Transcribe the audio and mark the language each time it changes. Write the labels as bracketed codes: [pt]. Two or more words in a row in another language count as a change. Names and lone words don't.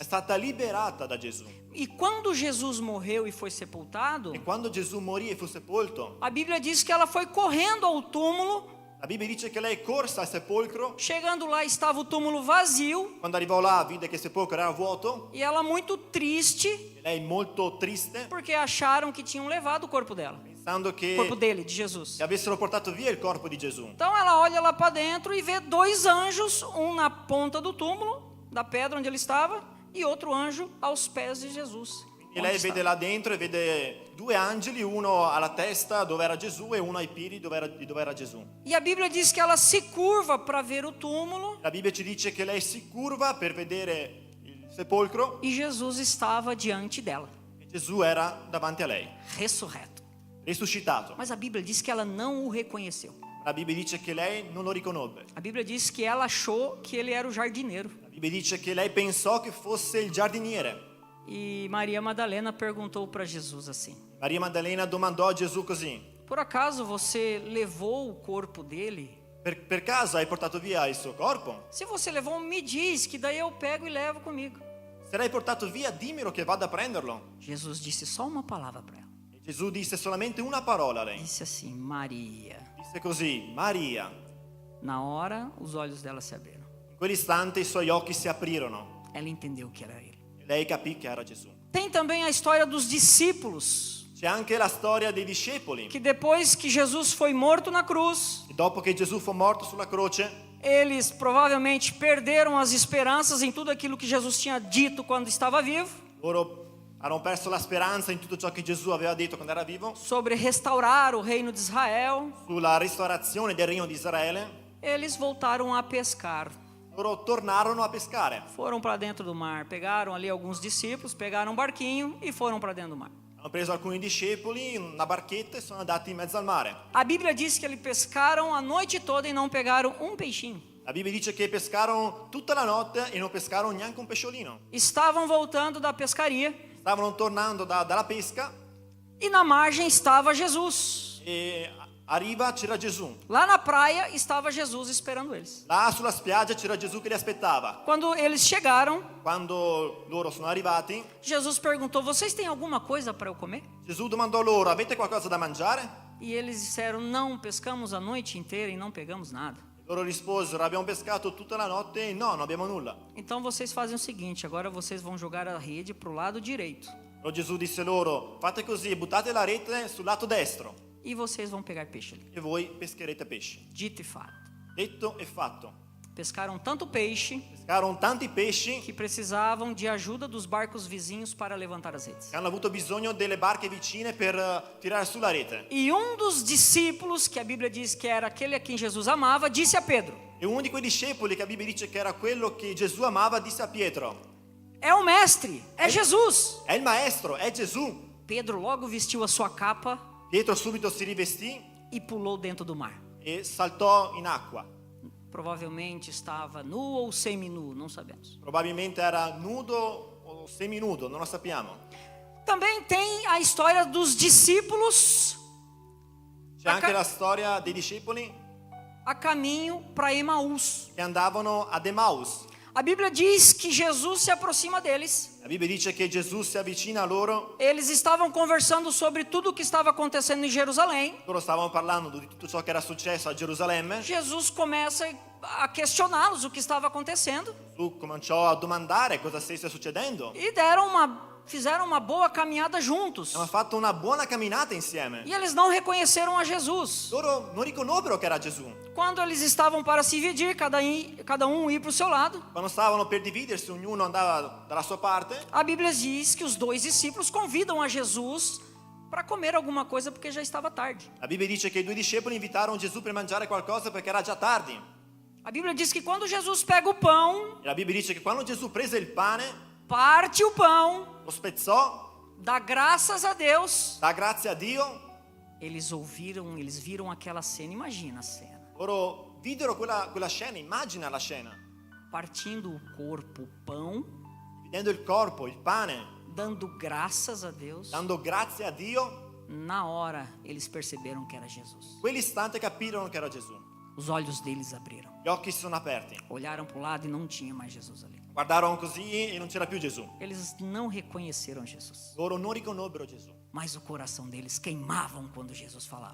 [it] è stata liberata da Gesù. [pt] E quando Jesus morreu e foi sepultado, [it] E quando Gesù morì e fu sepolto, [pt] a Bíblia diz que ela foi correndo ao túmulo. [it] la Bibbia dice che lei corse al sepolcro. [pt] Chegando lá estava o túmulo vazio [it] Quando arrivò là vide che il sepolcro era vuoto [pt] e ela muito triste [it] e lei molto triste, [pt] porque acharam que tinham levado o corpo dela, [it] pensando [pt] o corpo [it] che [pt] dele, de Jesus. [it] avessero portato via il corpo di Gesù. [pt] Então ela olha lá para dentro e vê dois anjos, um na ponta do túmulo, da pedra onde ele estava, e outro anjo aos pés de Jesus. E onde [it] lei [pt] estava. [it] vede là dentro e vede due angeli, uno alla testa dove era Gesù e uno ai piedi dove era Gesù. [pt] E a Bíblia diz que ela se curva para ver o túmulo [it] La Bibbia ci dice che lei si curva per vedere il sepolcro [pt] e Jesus estava diante dela, [it] e Gesù era davanti a lei, [pt] ressurreto. [it] risuscitato. [pt] Mas a Bíblia diz que ela não o reconheceu. [it] La Bibbia dice che lei non lo riconobbe. [pt] A Bíblia diz que ela achou que ele era o jardineiro. [it] La Bibbia dice che lei pensò che fosse il giardiniere. [pt] E Maria Madalena perguntou para Jesus assim: [it] Maria Maddalena domandò a Gesù così: [pt] por acaso você levou o corpo dele? [it] per caso hai portato via il suo corpo? [pt] Se você levou, me diz, que daí eu pego e levo comigo. [it] Se l'hai portato via, dimmelo che vado a prenderlo. [pt] Jesus disse só uma palavra para ela. [it] E Gesù disse solamente una parola a lei. [pt] Disse assim: Maria. [it] Disse così: Maria. [pt] Na hora, os olhos dela se abriram. [it] In quell'istante i suoi occhi si aprirono [pt] Ela entendeu que era ele. [it] e lei capì che era Gesù. [pt] Tem também a história dos discípulos, [it] C'è anche la storia dei discepoli, [pt] que depois que Jesus foi morto na cruz, [it] che dopo che Gesù fu morto sulla croce, [pt] eles provavelmente perderam as esperanças em tudo aquilo que Jesus tinha dito quando estava vivo, [it] loro hanno perso la speranza in tutto ciò che Gesù aveva detto quando era vivo, [pt] sobre restaurar o reino de Israel. [it] sulla restaurazione del regno di Israele. [pt] Eles voltaram a pescar. [it] Loro tornarono a pescare. [pt] Foram para dentro do mar, pegaram ali alguns discípulos, pegaram um barquinho e foram para dentro do mar. [it] Hanno preso alcuni discepoli in una barchetta e sono andati in mezzo al mare. [pt] A Bíblia diz que eles pescaram a noite toda e não pegaram um peixinho. [it] La Bibbia dice che pescarono tutta la notte e non pescarono neanche un pesciolino. [pt] Estavam voltando da pescaria [it] Stavano tornando dalla pesca [pt] e na margem estava Jesus. [it] e a riva c'era Gesù. [pt] Lá na praia estava Jesus esperando eles. [it] Là sulla spiaggia c'era Gesù che li aspettava. [pt] Quando eles chegaram, [it] Quando loro sono arrivati, [pt] Jesus perguntou: vocês têm alguma coisa para eu comer? [it] Gesù domandò loro: avete qualcosa da mangiare? [pt] E eles disseram: não, pescamos a noite inteira e não pegamos nada. [it] Loro risposero: abbiamo pescato tutta la notte e no, non abbiamo nulla. [pt] Então vocês fazem o seguinte: agora vocês vão jogar a rede para o lado direito [it] Allora Gesù disse loro: fate così, buttate la rete sul lato destro [pt] e vocês vão pegar peixe ali. [it] e voi pescherete pesci. [pt] Dito e fato. [it] Detto e fatto. [pt] Pescaram tanto peixe [it] Pescarono tanti pesci [pt] que precisavam de ajuda dos barcos vizinhos para levantar as redes. [it] che hanno avuto bisogno delle barche vicine per tirare sulla rete. [pt] E um dos discípulos, que a Bíblia diz que era aquele a quem Jesus amava, disse a Pedro: [it] E uno di quei discepoli che la Bibbia dice che era quello che Gesù amava disse a Pietro: [pt] é o mestre, é Jesus. [it] è il maestro, è Gesù. [pt] Pedro logo vestiu a sua capa [it] Pietro subito si rivestì [pt] e pulou dentro do mar. [it] e saltò in acqua. [pt] Provavelmente estava nu ou seminu, não sabemos. [it] Probabilmente era nudo o seminudo, non lo sappiamo. [pt] Também tem a história dos discípulos [it] C'è anche la storia dei discepoli [pt] a caminho para Emaús. [it] che andavano ad Emmaus. [pt] A Bíblia diz que Jesus se aproxima deles. [it] La Bibbia dice che Gesù si avvicina a loro. [pt] Eles estavam conversando sobre tudo o que estava acontecendo em Jerusalém. [it] Loro stavano parlando di tutto ciò che era successo a Gerusalemme. [pt] Jesus começa a questioná-los o que estava acontecendo [it] Gesù cominciò a domandare cosa stesse succedendo. [pt] e fizeram uma boa caminhada juntos. [it] Abbiamo fatto una buona camminata insieme. [pt] E eles não reconheceram a Jesus. [it] Loro non riconobbero che era Gesù. [pt] Quando eles estavam para se dividir, cada um ir para o seu lado, [it] Quando stavano per dividersi, ognuno andava dalla sua parte. [pt] a Bíblia diz que os dois discípulos convidam a Jesus para comer alguma coisa porque já estava tarde. [it] La Bibbia dice che i due discepoli invitarono Gesù per mangiare qualcosa perché era già tardi. [pt] A Bíblia diz que quando Jesus pega o pão, [it] E la Bibbia dice che quando Gesù prese il pane, [pt] parte o pão, [it] lo spezzò, [pt] dá graças a Deus, [it] dà grazie a Dio, [pt] eles viram aquela cena, imagina a cena. [it] loro videro quella scena, immagina la scena, [pt] Partindo o corpo, o pão, [it] vedendo il corpo, il pane, [pt] dando graças a Deus. [it] dando grazie a Dio, [pt] Na hora eles perceberam que era Jesus. [it] quell'istante capirono che era Gesù. [pt] Os olhos deles abriram. [it] Gli occhi si sono aperti, [pt] Olharam para o lado e não tinha mais Jesus ali. [it] guardarono così e non c'era più Gesù. [pt] Eles não reconheceram Jesus, [it] Loro non riconobbero Gesù, [pt] mas o coração deles queimavam quando Jesus falava.